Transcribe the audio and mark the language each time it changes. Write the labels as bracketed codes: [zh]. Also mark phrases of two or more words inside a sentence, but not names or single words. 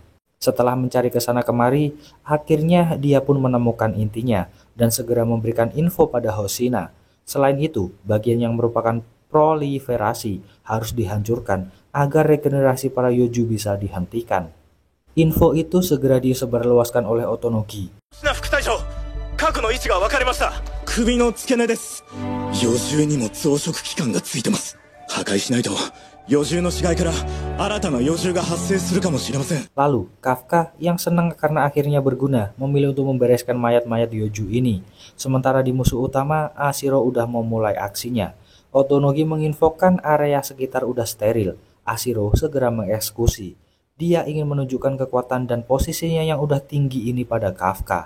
[id] Setelah mencari ke sana kemari, akhirnya dia pun menemukan intinya dan segera memberikan info pada Hoshina. Selain itu, bagian yang merupakan proliferasi harus dihancurkan agar regenerasi para Yoju bisa dihentikan. Info itu segera disebarluaskan oleh Otonogi. [ja] 首の付け根です。余獣にも増殖器官がついてます。破壊しないと余獣の死骸から新たな余獣が発生するかもしれません。 [id] Lalu, Kafka yang senang karena akhirnya berguna memilih untuk membereskan mayat-mayat Yoju ini. Sementara di musuh utama, Ashiro udah memulai aksinya. Otonogi menginfokan area sekitar udah steril. Ashiro segera mengeksekusi. Dia ingin menunjukkan kekuatan dan posisinya yang udah tinggi ini pada Kafka.